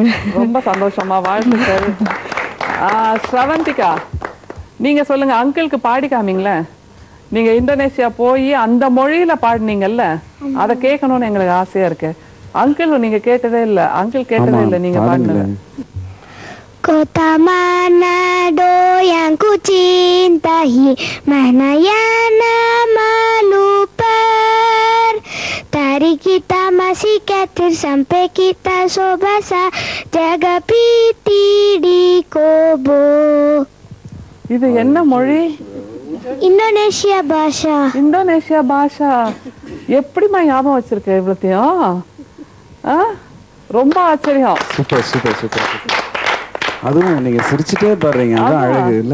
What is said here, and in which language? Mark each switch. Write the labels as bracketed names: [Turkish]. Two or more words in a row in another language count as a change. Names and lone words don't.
[Tamil] ரொம்ப சந்தோஷமா, வாழ்த்துக்கள். ஸ்ரவந்திகா, நீங்க சொல்லுங்க, அங்கிளுக்கு பாடி காமிங்களே. நீங்க இந்தோனேஷியா போய் அந்த மொழியில பாடினீங்கல்ல, அதை கேட்கணும்னு எங்களுக்கு ஆசையா இருக்கு. அங்கிள் நீங்க கேட்டதே இல்ல, அங்கிள் கேட்டதே இல்ல நீங்க பாடினது. [Indonesian] Kota mana yang ku cintai, mana yang melupar. Dari kita masih kecil sampai kita so besar, jaga piti di Kobo. [Tamil] இது என்ன மொழி? இந்தோனேஷியா பாஷா. இந்தோனேஷியா பாஷா. எப்படிமா ஞாபகம் வச்சிருக்க இவ்வளத்தையும்? ரொம்ப ஆச்சரியம். [English] super super super. [Tamil] அதுவும் நீங்க சிரிச்சுட்டே பாடுறீங்க, அதான் அழகு இல்ல?